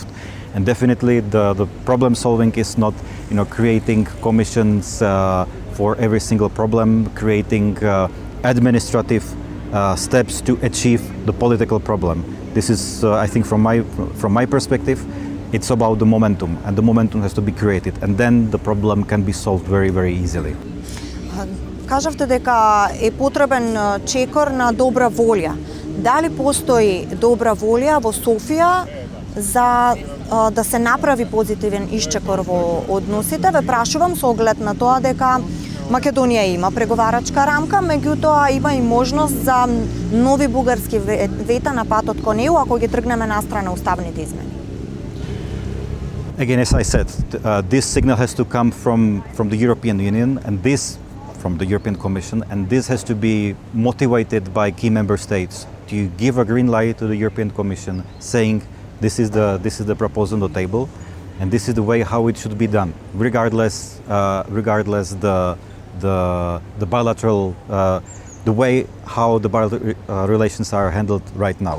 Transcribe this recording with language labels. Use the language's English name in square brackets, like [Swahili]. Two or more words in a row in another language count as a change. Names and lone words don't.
[English] And definitely the problem solving is not creating commissions for every single problem, creating administrative steps to achieve the political problem. This is I think from my perspective, it's about the momentum, and the momentum has to be created, and then the problem can be solved very, very easily. [Macedonian] Кажавте дека е потребен чекор на добра волја. Дали постои добра волја во Софија за да се направи позитивен исчекор во односите? Ве прашувам со оглед на тоа дека Македонија има преговарачка рамка, меѓутоа има и можност за нови бугарски вета на патот кон ЕУ ако ги тргнеме настрана уставните измени. [English] Again, as I said, this signal has to come from the European Union and from the European Commission, and this has to be motivated by key member states to give a green light to the European Commission, saying this is the proposal on the table, and this is the way how it should be done, regardless the bilateral the way how the bilateral relations are handled right now.